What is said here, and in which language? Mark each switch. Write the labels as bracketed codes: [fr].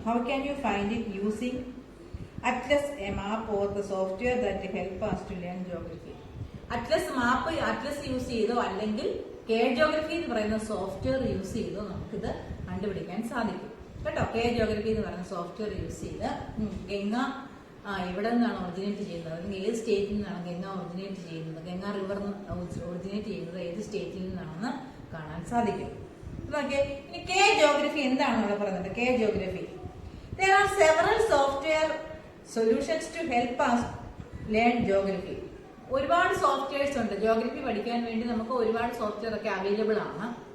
[en] How can you find it using Atlas, a map or the software that help us to learn geography? [ml] Atlas map Atlas use ചെയ്തോ അല്ലെങ്കിൽ K geography എന്ന് പറയുന്ന software use ചെയ്തോ നമുക്കിത് കണ്ടുപിടിക്കാൻ സാധിക്കും കേട്ടോ. കെ ജോഗ്രഫി എന്ന് പറയുന്ന സോഫ്റ്റ്വെയർ യൂസ് ചെയ്ത് ഗംഗ എവിടെ നിന്നാണ് ഒറിജിനേറ്റ് ചെയ്യുന്നത് അല്ലെങ്കിൽ ഏത് സ്റ്റേറ്റിൽ നിന്നാണ് ഗംഗ ഒറിജിനേറ്റ് ചെയ്യുന്നത്, ഗംഗ റിവർ ഒറിജിനേറ്റ് ചെയ്യുന്നത് ഏത് സ്റ്റേറ്റിൽ നിന്നാണെന്ന് കാണാൻ സാധിക്കും. ഓക്കെ, ഇനി കെ ജോഗ്രഫി എന്താണ് ഇവിടെ പറയുന്നത്? [en] കെ geography, there are several software solutions to help us learn geography. [ml] ഒരുപാട് സോഫ്റ്റ്വെയർസ് ഉണ്ട് ജോഗ്രഫി പഠിക്കാൻ വേണ്ടി. നമുക്ക് ഒരുപാട് സോഫ്റ്റ്വെയർ ഒക്കെ അവൈലബിൾ ആണ്.